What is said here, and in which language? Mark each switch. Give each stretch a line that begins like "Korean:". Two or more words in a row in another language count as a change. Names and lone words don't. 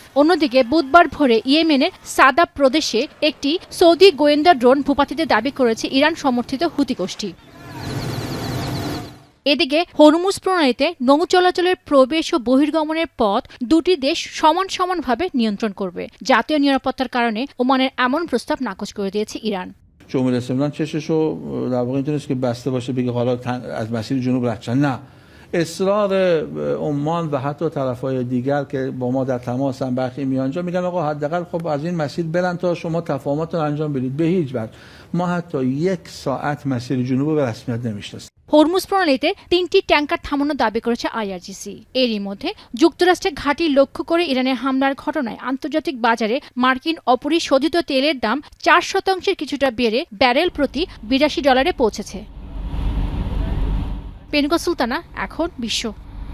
Bangla: অন্যদিকে বুধবার ভোরে ইয়েমেনের সাদা প্রদেশে একটি সৌদি গোয়েন্দা ড্রোন ভূপাতিতে দাবি করেছে ইরান সমর্থিত হুতি গোষ্ঠী। এদিকে হরমুজ প্রণালীতে নৌ চলাচলের প্রবেশ ও বহির্গমনের পথ দুটি দেশ সমানভাবে নিয়ন্ত্রণ করবে। জাতীয় নিরাপত্তার কারণে ওমানের এমন প্রস্তাব নাকচ করে দিয়েছে ইরান।
Persian: جمهوری اسلامی چششو در واقع اینطوریه که بسته باشه بگه حالا از مسیر جنوب رد شن. نه، اصرار عمان و حتی طرفای دیگر که با ما در تماسن برخی میانجا میگن آقا حداقل خب از این مسیر برن تا شما تفاهماتتون انجام بدید. به هیچ وجه ما حتی 1 ساعت مسیر جنوب به رسمیت نمیشناسیم।
Bangla: হরমুজ প্রণালীতে 3টি ট্যাঙ্কার থামানোর দাবি করেছে আইআরজিসি। এরই মধ্যে যুক্তরাষ্ট্রের ঘাঁটি লক্ষ্য করে ইরানের হামলার ঘটনায় আন্তর্জাতিক বাজারে মার্কিন অপরিশোধিত তেলের দাম 4% কিছুটা বেড়ে ব্যারেল প্রতি $82 পৌঁছেছে। পেনুকা সুলতানা, এখন বিশ্ব।